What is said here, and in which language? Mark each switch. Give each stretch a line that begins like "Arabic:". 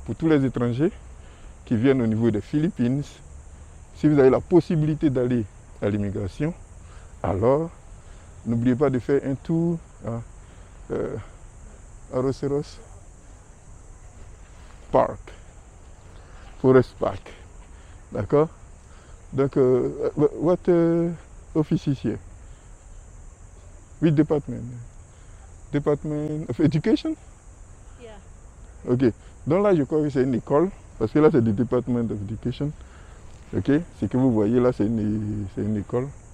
French: Pour tous les étrangers qui viennent au niveau des Philippines, si vous avez la possibilité d'aller à l'immigration, alors n'oubliez pas de faire un tour à Aroceros Park, Forest Park. D'accord? Donc,
English: what office is here? Which department? Department of Education? Yeah. Ok.
French: Donc là, je crois que c'est une école, parce que là, c'est le Department of Education. Ok? Ce que vous voyez là, c'est une école.